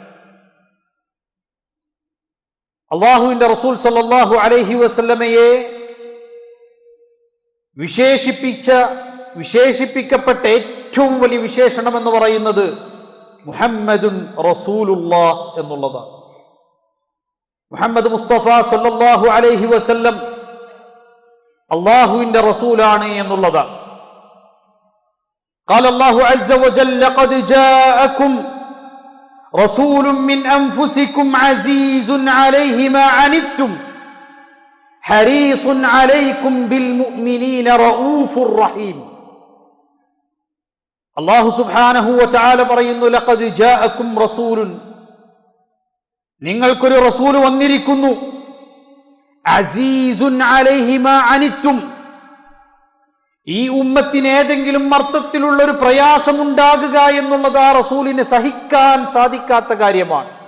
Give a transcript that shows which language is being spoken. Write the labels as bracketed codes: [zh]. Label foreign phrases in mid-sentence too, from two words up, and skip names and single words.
[ml] അല്ലാഹുവിൻ്റെ റസൂൽ [ar] صلى الله عليه وسلم [ml] വിശേഷിപ്പിക്കപ്പെട്ട ഏറ്റവും വലിയ വിശേഷണം എന്ന് പറയുന്നത് [ar] محمد رسول الله [ml] എന്നുള്ളതാണ്. മുഹമ്മദ് മുസ്തഫ [ar] صلى الله عليه وسلم [ml] അള്ളാഹുവിൻ്റെ റസൂലാണ് എന്നുള്ളതാണ്. [ar] قال الله عز وجل لقد جاءكم رسول من أنفسكم عزيز عليه ما عنتم حريص عليكم بالمؤمنين رؤوف رحيم. الله سبحانه وتعالى [ml] പറയുന്നു, [ar] لقد جاءكم رسول, [ml] നിങ്ങൾക്കൊരു റസൂൽ വന്നിരിക്കുന്നു, [ar] عزيز عليه ما عنتم, [ml] ഈ ഉമ്മത്തിന് ഏതെങ്കിലും അർത്ഥത്തിലുള്ള ഒരു പ്രയാസമുണ്ടാകുക എന്നുള്ളത് ആ റസൂലിന് സഹിക്കാൻ സാധിക്കാത്ത കാര്യമാണ്.